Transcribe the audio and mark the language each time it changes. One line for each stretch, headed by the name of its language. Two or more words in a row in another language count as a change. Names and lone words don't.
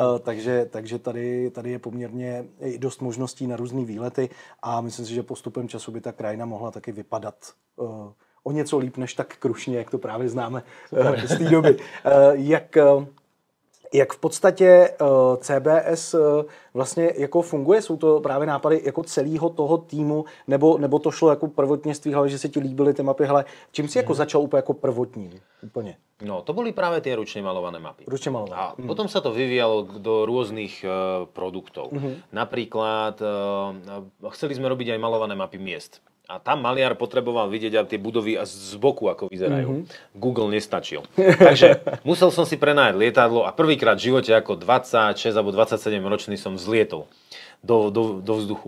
Czech: Takže tady je poměrně i dost možností na různý výlety a myslím si, že postupem času by ta krajina mohla taky vypadat o něco líp než tak krušně, jak to právě známe z té doby. Jak v podstatě CBS vlastně jako funguje? Jsou to právě nápady jako celého toho týmu, nebo to šlo jako prvotně z tvých hlavy, že se ti líbily ty mapy? Hele, čím si jako začal úplně jako prvotním? Úplně. No,
Slovak: to boli práve tie ručne malované mapy. Ručne malované. A potom sa to vyvíjalo do rôznych produktov. Napríklad chceli sme robiť aj malované mapy miest. A tam maliar potreboval vidieť aj tie budovy z boku, ako vyzerajú. Google nestačil. Takže musel som si prenajať lietadlo a prvýkrát v živote ako 26 alebo 27 ročný som vzlietol do vzduchu.